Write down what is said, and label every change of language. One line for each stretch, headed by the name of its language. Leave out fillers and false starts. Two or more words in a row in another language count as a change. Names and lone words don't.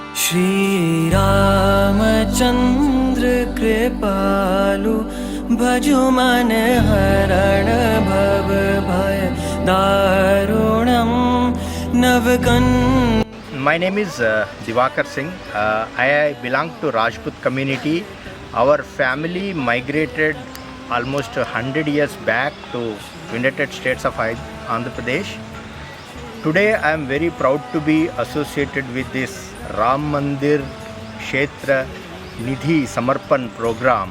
Awadhi: श्री रामचंद्र कृपालु भजो मन हरण भव भय दारुणम नवकन.
English: My name is Divakar Singh. I belong to Rajput community. Our family migrated almost 100 years back to United States of Andhra Pradesh. Today I am very proud to be associated with this Ram Mandir Kshetra Nidhi Samarpan program.